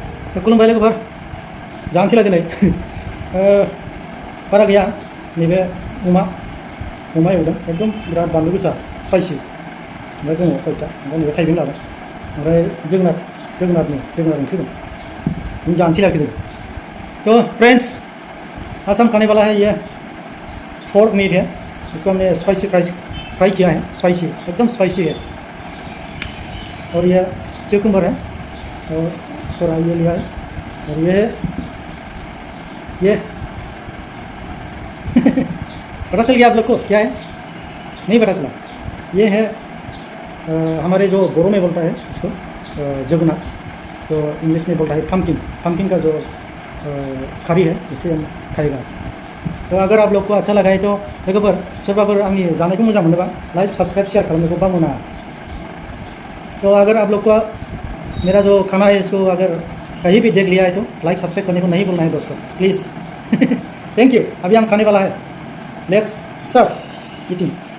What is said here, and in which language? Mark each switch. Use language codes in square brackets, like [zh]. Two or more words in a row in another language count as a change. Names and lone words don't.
[brx] खुलुमबाय लोगोफोर जानोसैलाय दिनै बारा गैया नैबे अमा एवदों एकदम बिराद बानलु गोसा स्पाइसि ओमफ्राय दङ कयता ओमफ्राय नैबे थाइबें लादों ओमफ्राय जोगोनार ओंख्रि दं जानोसै आरोखि जों [hi] तो फ्रेंड्स आज हम खाने वाला है ये फोर्क मीट है इसको हमने [en] spicy fry [hi] किया है स्पाइसी एकदम स्पाइसी है और ये क्यूकम्बर है और थोड़ा ये लिया है और ये पता चल गया आप लोग को क्या है नहीं पता चला ये है हमारे जो बोरो में बोलता है इसको जगुना तो इंग्लिश में बोलता है पम्पकिन का जो खारी है इससे हम खाएगा तो अगर आप लोग को अच्छा लगा है तो [brx] लोगोफोर सोरबाफोर आंनि जानायखौ मोजां मोनोबा [en] like subscribe share [brx] खालामनायखौ बावनो [hi] तो अगर आप लोग को मेरा जो खाना है इसको अगर कहीं भी देख लिया है तो [en] like subscribe [hi] करने को नहीं भूलना है दोस्तों [en] please thank you [hi] अभी हम खाने वाला है [en] let's start eating